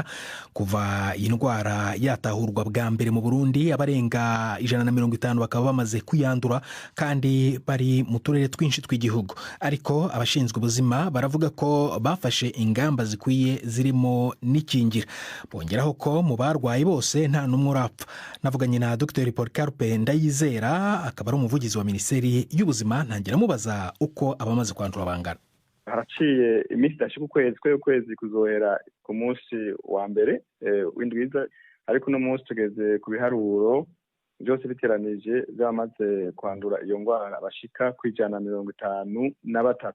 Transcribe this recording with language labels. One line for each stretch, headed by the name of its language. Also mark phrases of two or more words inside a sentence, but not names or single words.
Rundi: Kuva iyi ndwara yatahurwa bwa mbere mu Burundi, abarenga 150 bakaba bamaze kuyandura kandi bari mu turere twinshi tw'igihugu. Ariko abashinzwe ubuzima baravuga ko bafashe ingamba zikwiye zirimo n'ikingira. Bongeraho ko mu barwayi bose nta n'umwe urapfa. Navuganye na Dr. Polycarpe Ndayizera, akaba ari umuvugizi wa Minisiteri y'Ubuzima. Ntangira mubaza uko abamaze kwandura bangana. Haraciye iminsi idashika ukwezi kuzohera ku munsi wa mbere w'indwiza, ariko no munsi tugeze ku biharuro byose biteranije byamaze kwandura iyo ndwara bashika ku 153.